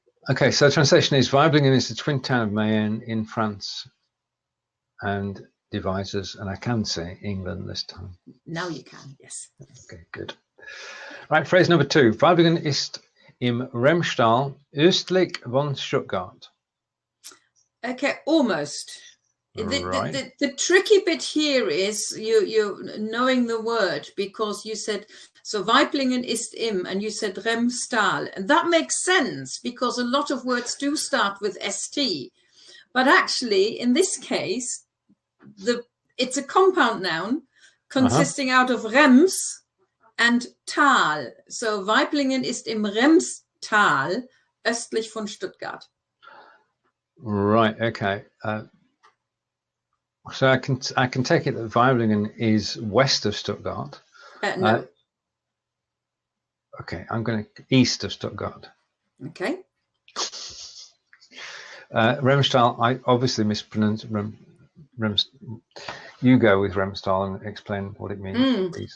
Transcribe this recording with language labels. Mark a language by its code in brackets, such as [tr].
[en] Okay, so translation is Weiblingen is the twin town of Mayenne in France and Devizes, and I can say England this time. Now you can, yes. Okay, good. Right, phrase number 2. [de] Weiblingen ist im Remstal östlich von Stuttgart. [en] Okay, almost. The tricky bit here is you knowing the word, because you said, so Weiblingen [de] ist im, [en] and you said Remstal. And that makes sense because a lot of words do start with ST. But actually, in this case, it's a compound noun consisting out of Rems and Tal. [de] So Weiblingen ist im Remstal östlich von Stuttgart. [en] Right, okay. So I can take it that Weiblingen is west of Stuttgart. No. Okay, I'm going to east of Stuttgart. Okay. Remstal, I obviously mispronounced You go with Remstal and explain what it means, please.